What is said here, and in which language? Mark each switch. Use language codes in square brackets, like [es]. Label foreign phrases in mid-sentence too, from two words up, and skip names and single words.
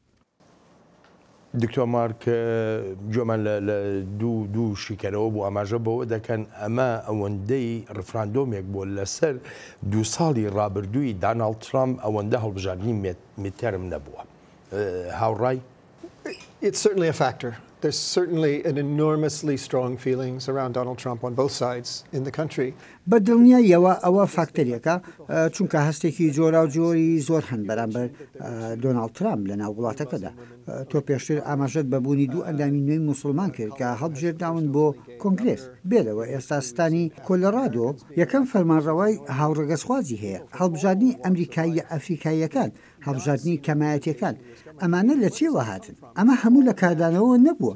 [ckb] دکتۆر مارک جۆمان لە دوو شیکەرەوە بۆ ئاماژە بەوە دەکەن ئەمە ئەوەندەی ڕفراندۆمێک بۆ لەسەر 2 ساڵی ڕابردووی داناڵد ترامپ ئەوەندە هەڵبژاردننی میدتێرم نەبووە. هاوڕای؟ [en] It's certainly a factor. There's certainly an enormously strong feelings around Donald Trump on both sides in the country. [ckb] بە دڵنیاییەوە ئەوە فاکتەرێکە چونکە هەستێکی جۆرا و جۆری زۆر هەن بەرامبەر دۆناڵد ترامپ لە ناو وڵاتەکەدا. تۆ پێشتر ئاماژەت بەبوونی دوو ئەندامی نوێی موسڵمان کرد کە هەڵبژێرداون بۆ کۆنگرێس بێلەوە ئێستا ستانی کۆلۆرادۆ یەکەم فەرمانڕەوای هاوڕێگەسخوازی هەیە هەڵبژاردننی ئەمریکایی ئەفریقاییەکان هەڵبژاردننی کەمایەتیەکان ئەمانە لە چێوە هاتن ئەمە هەموو لە کاردانەوە نەبووە